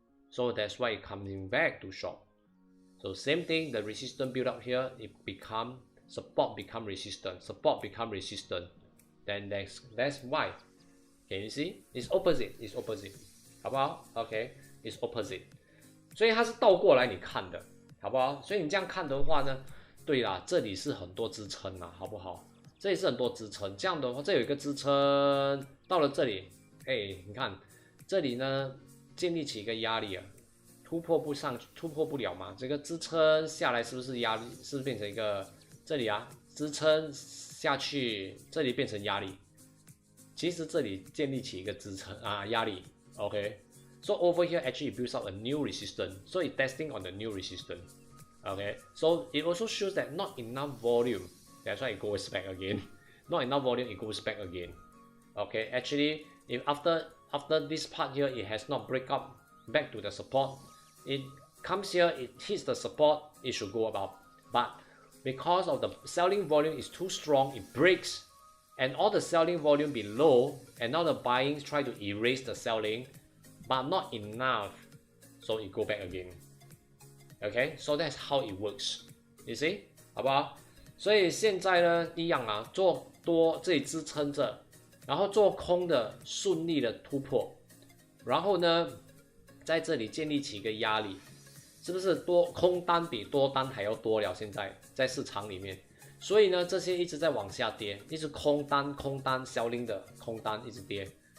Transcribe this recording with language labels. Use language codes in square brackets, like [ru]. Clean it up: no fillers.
[en] So that's why it coming back to short. So same thing, the resistance build up here, it become support become resistance, support become resistance. Then that's why. Can you see? It's opposite, it's opposite. [zh] 好不好 [en] ？OK， it's opposite。 [zh] 所以它是倒过来你看的，好不好？所以你这样看的话呢，对啦，这里是很多支撑啦，好不好？这里是很多支撑，这样的话，这有一个支撑，到了这里，哎，你看这里呢，建立起一个压力啊，突破不上，突破不了嘛，这个支撑下来是不是压力？是不是变成一个这里啊，支撑下去，这里变成压力。其实这里建立起一个支撑啊压力 ，OK。 [en] So over here actually it builds up a new resistance. So it's testing on the new resistance. Okay. So it also shows that not enough volume. That's why it goes back again. Not enough volume, it goes back again. Okay. Actually, if after this part here, it has not break up back to the support. It comes here, it hits the support. It should go above. But because of the selling volume is too strong, it breaks, and all the selling volume below, and now the buying try to erase the selling. But not enough, so it go back again. Okay, so that's how it works. You see, [zh] 好不好？所以现在呢，一样啊，做多这里支撑着，然后做空的顺利的突破，然后呢，在这里建立起一个压力，是不是多空单比多单还要多了？现在在市场里面，所以呢，这些一直在往下跌，一直空单selling的空单一直跌。